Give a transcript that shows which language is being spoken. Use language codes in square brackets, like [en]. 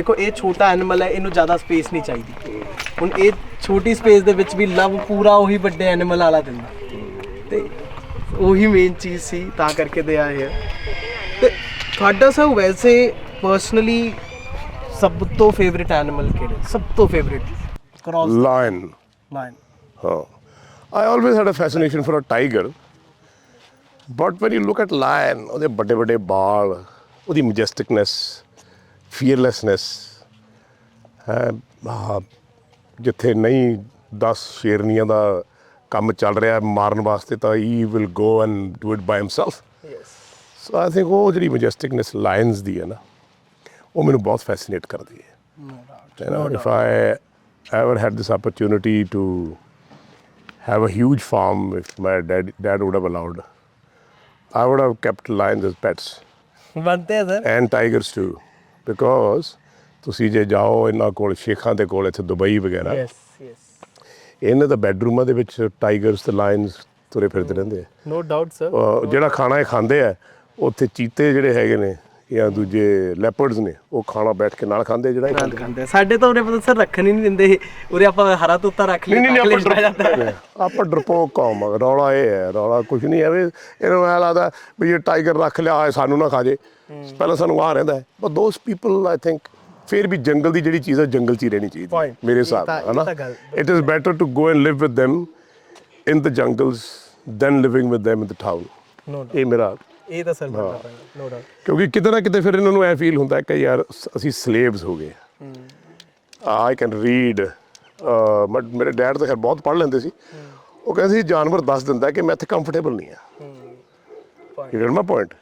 [pa] ਦੇਖੋ ਇਹ ਛੋਟਾ ਐਨੀਮਲ ਹੈ, ਇਹਨੂੰ ਜ਼ਿਆਦਾ ਸਪੇਸ ਨਹੀਂ ਚਾਹੀਦੀ। ਹੁਣ ਇਹ ਛੋਟੀ ਸਪੇਸ ਦੇ ਵਿੱਚ ਵੀ ਲਵ ਪੂਰਾ ਉਹੀ ਵੱਡੇ ਐਨੀਮਲ ਵਾਲਾ ਦਿੰਦਾ, ਤੇ ਉਹੀ ਮੇਨ ਚੀਜ਼ ਸੀ, ਤਾਂ ਕਰਕੇ ਦੇ ਆਏ ਹੈ। ਤੇ ਤੁਹਾਡਾ ਸਰ ਵੈਸੇ ਪਰਸਨਲੀ ਸਭ ਤੋਂ ਫੇਵਰਿਟ ਐਨੀਮਲ ਕਿਹੜਾ? ਸਭ ਤੋਂ ਫੇਵਰਿਟ ਕ੍ਰੋਸ ਲਾਇਨ। ਲਾਇਨ। ਹਾਂ, [en] I always had a fascination for a tiger, but when you look at lion, [pa] ਉਹਦੇ ਵੱਡੇ ਵੱਡੇ ਬਾਲ, ਉਹਦੀ ਮੈਜੈਸਟਿਕਨੈਸ, ਫੀਅਰਲੈਸਨੈਸ ਹੈ। ਜਿੱਥੇ ਨਹੀਂ 10 ਸ਼ੇਰਨੀਆਂ ਦਾ ਕੰਮ ਚੱਲ ਰਿਹਾ ਮਾਰਨ ਵਾਸਤੇ, ਤਾਂ he [en] Will go and do it by himself. So I think [pa] ਉਹ ਜਿਹੜੀ ਮੈਜੈਸਟਿਕਨੈਸ ਲਾਇਨਸ ਦੀ ਹੈ ਨਾ, ਉਹ ਮੈਨੂੰ ਬਹੁਤ ਫੈਸੀਨੇਟ ਕਰਦੀ ਹੈ। [en] if I ever had this opportunity to have a huge farm, if my dad would have allowed, I would have kept lions as pets [pa] ਬਣਤੇ ਹੈ sir. [en] and tigers too, because [pa] ਤੁਸੀਂ ਜੇ ਜਾਓ ਇਹਨਾਂ ਕੋਲ, ਸ਼ੇਖਾਂ ਦੇ ਕੋਲ, ਇੱਥੇ ਦੁਬਈ ਵਗੈਰਾ, [en] yes yes, [pa] ਇਹਨਾਂ ਦਾ ਬੈਡਰੂਮਾਂ ਦੇ ਵਿੱਚ ਟਾਈਗਰਸ ਤੇ ਲਾਇਨਸ ਤੁਰੇ ਫਿਰਦੇ ਰਹਿੰਦੇ ਆ। [en] No doubt sir. [pa] ਜਿਹੜਾ ਖਾਣਾ ਇਹ ਖਾਂਦੇ ਆ, ਉੱਥੇ ਚੀਤੇ ਜਿਹੜੇ ਹੈਗੇ ਨੇ ਜਾਂ ਦੂਜੇ ਲੈਪਰਡਸ ਨੇ, ਉਹ ਖਾਣਾ ਬੈਠ ਕੇ ਨਾਲ ਖਾਂਦੇ, ਜਿਹੜਾ ਇਹ ਖਾਂਦੇ। ਖਾਂਦੇ ਸਾਡੇ ਤਾਂ ਉਰੇ ਪਤਾ ਸਰ ਰੱਖਣ ਹੀ ਨਹੀਂ ਦਿੰਦੇ, ਉਰੇ ਆਪਾਂ ਹਰਾ ਤੋਤਾ ਰੱਖ ਲਈ। ਆਪਾਂ ਡਰਪੋਕ ਕੌਮ ਆ। ਰੌਲਾ ਇਹ ਹੈ, ਰੌਲਾ ਕੁਝ ਨਹੀਂ ਐਵੇਂ, ਇਹਨੂੰ ਐਂ ਲੱਗਦਾ ਵੀ ਜੇ ਟਾਈਗਰ ਰੱਖ ਲਿਆ ਸਾਨੂੰ ਨਾ ਖਾ ਜੇ, ਪਹਿਲਾਂ ਸਾਨੂੰ ਆਹ ਰਹਿੰਦਾ ਹੈ। [en] but those people I think [pa] ਫਿਰ ਵੀ ਜੰਗਲ ਦੀ ਜਿਹੜੀ ਚੀਜ਼ ਹੈ ਜੰਗਲ 'ਚ ਹੀ ਰਹਿਣੀ ਚਾਹੀਦੀ ਮੇਰੇ ਹਿਸਾਬ ਨਾਲ, ਹੈ ਨਾ? [en] It is better to go and live with them in the jungles than living with them in the town। [pa] ਇਹ ਮੇਰਾ, ਇਹ ਤਾਂ ਸਰ [en] no doubt, [pa] ਕਿਉਂਕਿ ਕਿਤੇ ਨਾ ਕਿਤੇ ਫਿਰ ਇਹਨਾਂ ਨੂੰ ਐ ਫੀਲ ਹੁੰਦਾ ਕਿ ਯਾਰ ਅਸੀਂ ਸਲੇਵਸ ਹੋ ਗਏ। [en] I can read, but [pa] ਮੇਰੇ ਡੈਡ ਤਾਂ ਖੈਰ ਬਹੁਤ ਪੜ੍ਹ ਲੈਂਦੇ ਸੀ। ਉਹ ਕਹਿੰਦੇ ਸੀ ਜਾਨਵਰ ਦੱਸ ਦਿੰਦਾ ਕਿ ਮੈਂ ਇੱਥੇ ਕੰਫਰਟੇਬਲ ਨਹੀਂ ਆ। [en] You get my point?